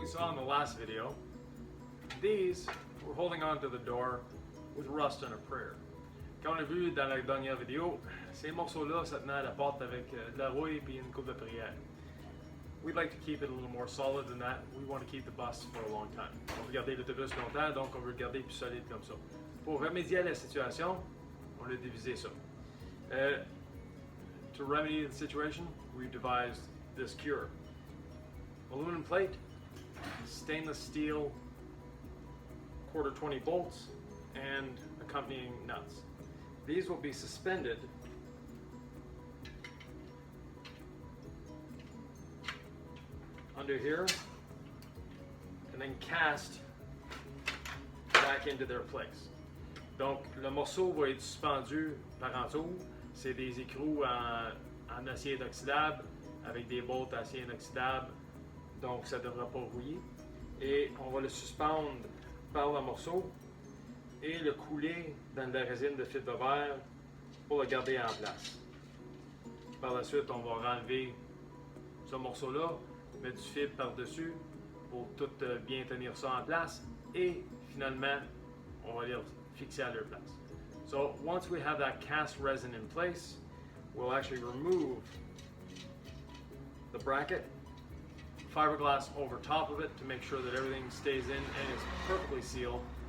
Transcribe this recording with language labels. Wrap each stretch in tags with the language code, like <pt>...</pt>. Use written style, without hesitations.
<en>In the last video, these were holding on to the door with rust and a prayer.</en> <fr>Comme on a vu dans la dernière vidéo, ces morceaux-là, ça tenait à la porte avec de la rouille et une coupe de prière.</fr> <en>We'd like to keep it a little more solid than that. We want to keep the bus for a long time.</en> <fr>On veut garder l'autobus longtemps, donc on veut le garder plus solide comme ça. Pour remédier à la situation, on a divisé ça.</fr> <en>To remedy the situation, we've devised this cure. Aluminum plate, stainless steel quarter 20 bolts, and accompanying nuts. These will be suspended under here and then cast back into their place.</en> <fr>Donc le morceau va être suspendu par en dessous. C'est des écrous en acier inoxydable avec des bolts acier inoxydable. Donc ça ne devra pas rouiller. Et on va le suspendre par le morceau et le couler dans de la résine de fibre de verre pour le garder en place. Par la suite, on va renlever ce morceau-là, mettre du fibre par-dessus pour tout bien tenir ça en place et finalement, on va les fixer à leur place.</fr> <en>So once we have that cast resin in place, we'll actually remove the bracket, fiberglass over top of it to make sure that everything stays in and is perfectly sealed.</en>